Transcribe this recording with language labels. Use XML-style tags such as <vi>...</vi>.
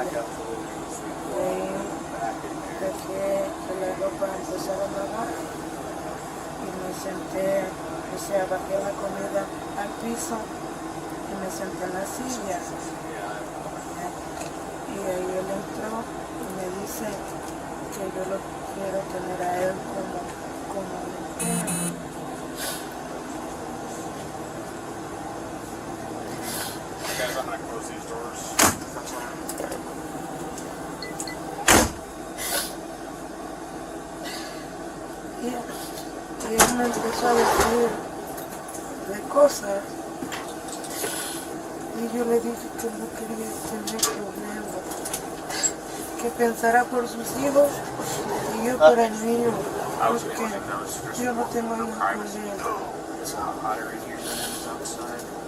<es>De ahí dejé que la ropa empezara a lavar y me senté, o sea, bajé la comida al piso y me senté en la silla. Y ahí él entró y me dice que yo lo quiero tener a él como mujer.</es> <en>Guys, I'm gonna close these doors for time.</en> <es>Y él me empezó a decir de cosas y yo le dije que no quería tener problemas, que pensara por sus hijos y yo por el mío, porque yo no tengo hijos con él.</es> <en>It's hotter in here than it is outside.</en>